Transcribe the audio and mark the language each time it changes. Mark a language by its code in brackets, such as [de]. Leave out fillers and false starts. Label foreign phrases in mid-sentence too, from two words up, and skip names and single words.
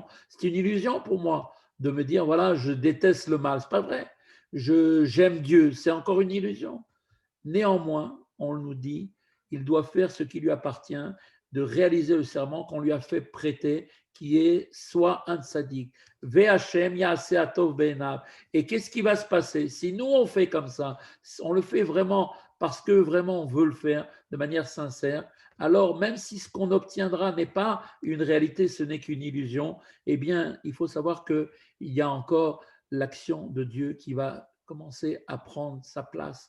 [fr] C'est une illusion pour moi de me dire, voilà, je déteste le mal. Ce n'est pas vrai. J'aime Dieu. C'est encore une illusion. Néanmoins, on nous dit, il doit faire ce qui lui appartient, de réaliser le serment qu'on lui a fait prêter, qui est soit un tzaddik. [he] והשם יעשה הטוב בעיניו. [fr] Et qu'est-ce qui va se passer si nous on fait comme ça, on le fait vraiment parce que vraiment on veut le faire de manière sincère, alors même si ce qu'on obtiendra n'est pas une réalité, ce n'est qu'une illusion, eh bien, il faut savoir qu'il y a encore l'action de Dieu qui va commencer à prendre sa place.